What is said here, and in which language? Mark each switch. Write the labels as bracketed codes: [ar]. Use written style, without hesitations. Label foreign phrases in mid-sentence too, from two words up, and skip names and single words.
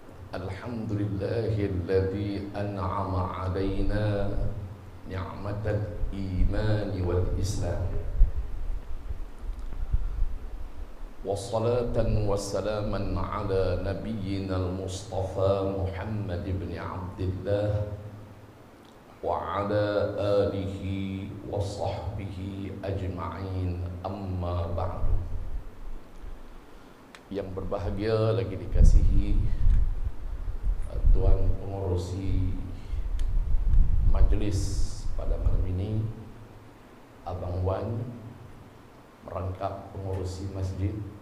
[ar] الحمد لله الذي أنعم علينا نعمة الإيمان والإسلام. والصلاة والسلام على نبينا المصطفى محمد بن عبد الله وعلى آله وصحبه أجمعين، أما بعد. [ms] Yang berbahagia lagi dikasihi Tuan Pengurusi Majlis pada malam ini, Abang Wan, merangkap pengurusi masjid,